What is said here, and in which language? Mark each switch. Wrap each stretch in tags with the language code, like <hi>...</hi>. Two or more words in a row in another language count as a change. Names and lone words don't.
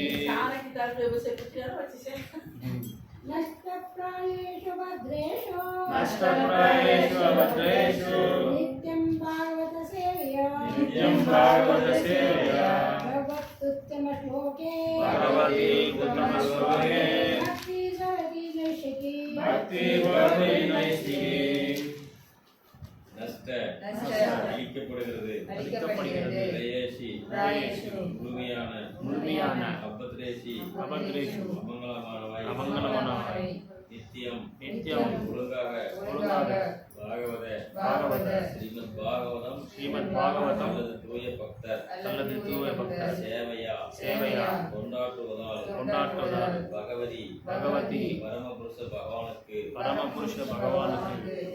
<sa>नष्टप्रायेषु भद्रेषु नित्यं भागवत सेवया भगवत्युत्तमश्लोके भक्तिर्भवति नैष्ठिकी</sa> <ta>அழிக்கப்படுகிறது முழுமையான</ta> <sa>அபத்ரேஷு</sa> <ta>அமங்கலமானவை நித்தியம் ஒழுங்காக பாகவத ஸ்ரீமத் பாகவதம் அல்லது தூய பக்தர் சேவையா கொண்டாட்டுவதால் பகவதி பரமபுருஷ பகவானுக்கு</ta>